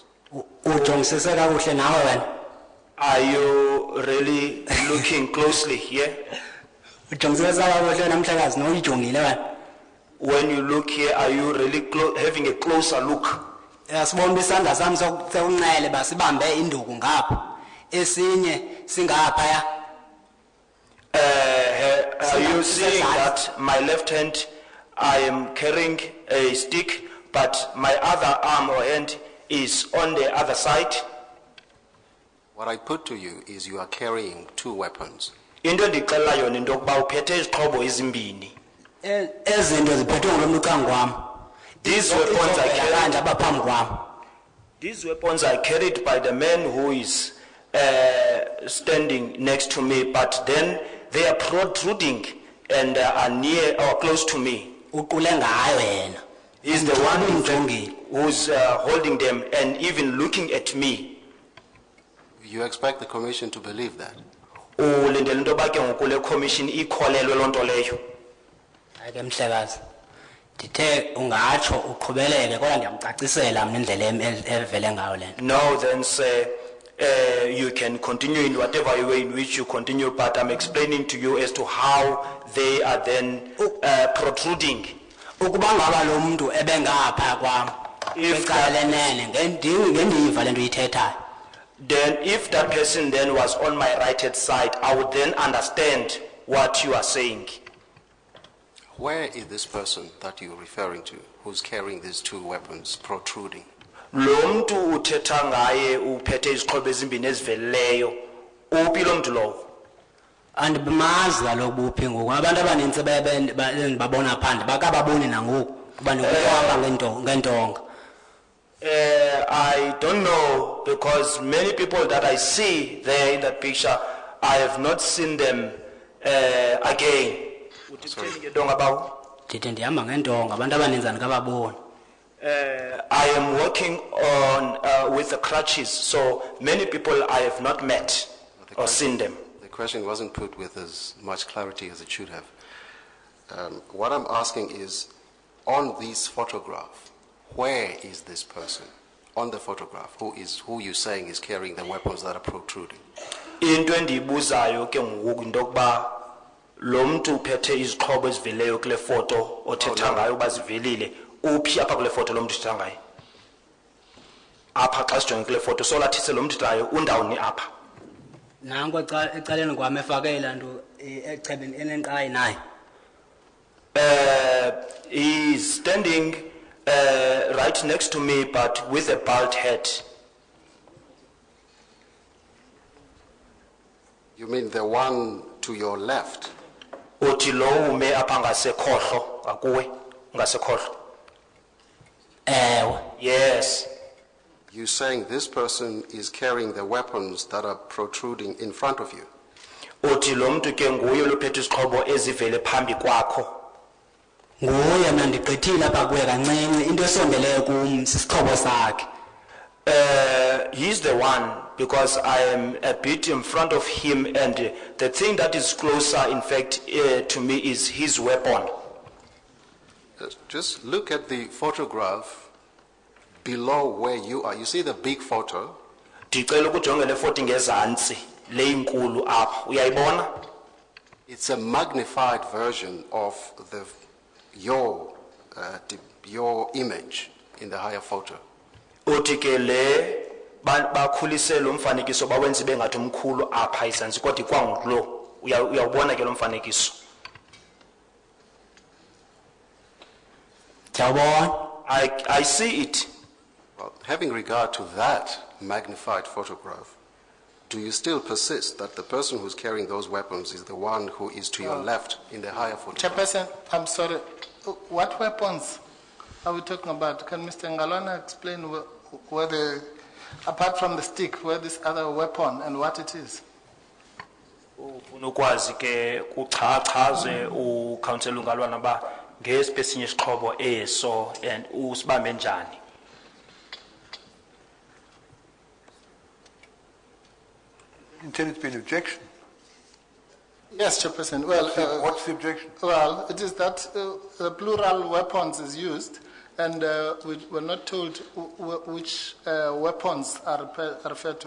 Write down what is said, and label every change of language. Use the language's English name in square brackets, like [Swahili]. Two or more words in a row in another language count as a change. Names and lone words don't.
[Xhosa] Ujongisise kakuhle nawe wena. [English] Are you really looking closely here? [Xhosa] Ujongisise kakuhle namhlekazi noyijongile wena. [English] When you look here, are you really having a closer look? [Xhosa] Yasibona isandla sami sokunxele basibambe induku ngapha. Esinye singapha ya. [English] Are you seeing that my left hand, I am carrying a stick, but my other arm or hand is on the other side? What I put to you is you are carrying 2 weapons. [Xhosa] Into ndixela yona into yokuba uphethe izixhobo ezimbini. Ezinto ziphethwe ngulo kwam. [English] These weapons I carried. [Xhosa] Abaphambi kwam. [English] These weapons are carried by the man who is standing next to me, but then they are protruding and are near or close to me. [Xhosa] Uqule ngayo yena. [English] He's the one who's holding them and even looking at me. You expect the commission to believe that? [Xhosa] Ulindele into yoba ke ngoku le commission ikholelwe loo nto leyo. Ake mhlekazi. Ndithe ungatsho uqhubeleke kodwa ndiyamcacisela mina indlela evele ngayo lena. [English] No, then say you can continue in whatever way in which you continue, but I'm explaining to you as to how they are then protruding. [Xhosa] Ukuba ngaba lo muntu ebengapha kwam. Icala lenene ngendiva lento uyithethayo. [English] Then if that person then was on my right hand side, I would then understand what you are saying. Where is this person that you're referring to who's carrying these 2 weapons protruding? [Xhosa] Lo muntu uthetha ngaye uphethe izixhobo ezimbini ezivelileyo. Uphi lo muntu lowo? Andimazi kaloku uphi ngoku. Abantu abaninzi babona phandle bakababoni nangoku kuba nokuhamba ngentonga. [English] I don't know, because many people that I see there in that picture, I have not seen them again. [Xhosa] Ndithi ndihamba ngentonga abantu abaninzi andikababoni. [English] I am working on with the crutches, so many people I have not met or seen them. The question wasn't put with as much clarity as it should have. What I'm asking is, on this photograph, where is this person? On the photograph, who you saying is carrying the weapons that are protruding? [Xhosa] Into endiyibuzayo ke ngoku into yokuba lo muntu uphethe izixhobo ezivelileyo kule foto othetha ngayo uba zivelile. Uphi apha kule foto lo muntu uthetha ngayo? Apha xa sijonge kule foto solathise lo muntu nayo undawuni apha? Nanko ecaleni kwami efake laa nto echebeni enenqayi naye. [English] He's standing right next to me, but with a bald head. You mean the one to your left? [Xhosa] Uthi lo ume apha ngasekhohlo akuwe ngasekhohlo. [English] Yes. You're saying this person is carrying the weapons that are protruding in front of you? [Xhosa] Uthi lo muntu ke nguye lophethe izixhobo ezivele phambi kwakho. nguye mna ndigqithile apha kuye kancinci into esondeleyo kum sisixhobo sakhe. [English] He's the one because I am a bit in front of him, and the thing that is closer, in fact, to me is his weapon. Just look at the photograph below where you are. You see the big photo? [Xhosa] Ndicela ukujonga le photo ngezantsi le inkulu apha. Uyayibona? [English] It's a magnified version of your image in the higher photo. [Xhosa] Uthi ke le bakhulisele umfanekiso bawenze bengathi umkhulu apha izantsi kodwa ikwangulo. Uyawubona ke lo mfanekiso. [English] I see it. Well, having regard to that magnified photograph, do you still persist that the person who's carrying those weapons is the one who is to your left in the higher photograph? Chairperson, I'm sorry. What weapons are we talking about? Can Mr. Ngalwana explain where the, apart from the stick, where this other weapon and what it is? [Xhosa] Unokwazi ke uchachaze uCouncillor Ngalwana ba ngesinye isixhobo eso and usibambe njani. [English] Intended to be an objection. Yes, Chairperson. Well, What's the objection? well, it is that the plural weapons is used, and we're not told which weapons are referred to.